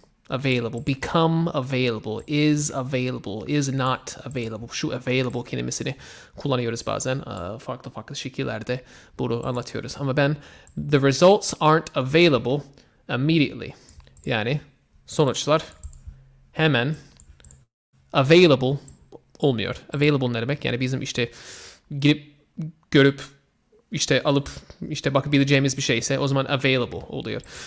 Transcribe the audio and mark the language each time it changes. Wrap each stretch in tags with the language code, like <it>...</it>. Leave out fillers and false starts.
<en>Available, become available, is not available.</en> <tr>Şu available kelimesini kullanıyoruz bazen. Farklı şekillerde bunu anlatıyoruz. Ama ben</tr> <en>the results aren't available immediately.</en> <tr>Yani sonuçlar hemen available olmuyor. Available ne demek? Yani bizim işte girip görüp işte alıp işte bakabileceğimiz bir şeyse o zaman available oluyor.</tr>